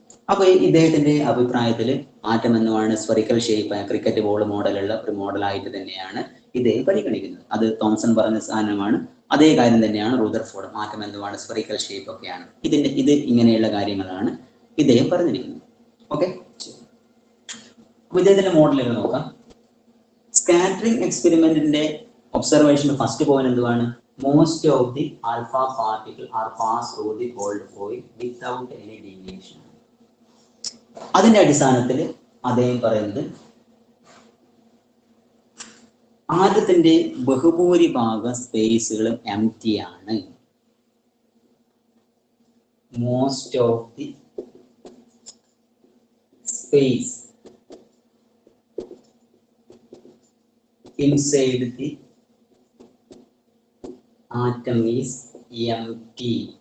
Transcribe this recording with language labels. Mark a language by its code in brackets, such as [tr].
[ml] അപ്പൊ ഇദ്ദേഹത്തിന്റെ അഭിപ്രായത്തിൽ ആറ്റം എന്നുമാണ് സ്ഫെറിക്കൽ ഷേപ്പ്, ക്രിക്കറ്റ് ബോൾ മോഡലുള്ള ഒരു മോഡലായിട്ട് തന്നെയാണ് ഇദ്ദേഹം പരിഗണിക്കുന്നത്. അത് തോംസൺ പറഞ്ഞ സാധനമാണ്. അതേ കാര്യം തന്നെയാണ് റൂദർഫോർഡ്, ആറ്റം എന്നുമാണ് സ്ഫെറിക്കൽ ഷേപ്പ് ഒക്കെയാണ്. ഇത് ഇങ്ങനെയുള്ള കാര്യങ്ങളാണ് ഇദ്ദേഹം പറഞ്ഞിരിക്കുന്നത്. ഓക്കെ, അപ്പൊ ഇദ്ദേഹത്തിന്റെ മോഡലുകൾ നോക്കാം. [en] scattering എക്സ്പെരിമെന്റിന്റെ observation first point [ml] എന്തുവാണ്, [en] most of the alpha particle are passed through the gold foil without any deviation. [ml] അതിന്റെ അടിസ്ഥാനത്തിൽ അദ്ദേഹം പറയുന്നത് ആറ്റത്തിന്റെ ബഹുഭൂരിഭാഗം സ്പേസുകളും എംപ്റ്റി ആണ്. [en] Most of the space inside the atom is empty.